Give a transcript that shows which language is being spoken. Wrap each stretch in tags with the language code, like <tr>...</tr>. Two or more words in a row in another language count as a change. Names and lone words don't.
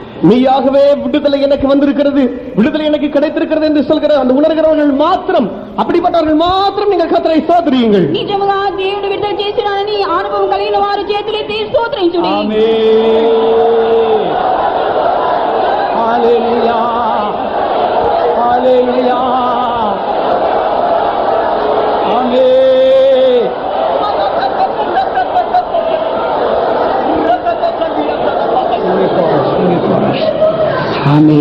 <ta>மெய்யாகவே விடுதலை எனக்கு வந்திருக்கிறது, விடுதலை எனக்கு கிடைத்திருக்கிறது என்று சொல்கிற அந்த உணர்கிறவர்கள் மாத்திரம், அப்படிப்பட்டவர்கள் மாத்திரம் நீங்கள் கர்த்தரை ஸ்தோத்திரியுங்கள்.</ta> <te>నిజముగా దేవుడు విడుదల చేసినాడని అనుభవం కలిగిన వారు చేతులెత్తి స్తోత్రించుడి.</te> <en>Amen. Hallelujah. Hallelujah. Amen. Amen.</en>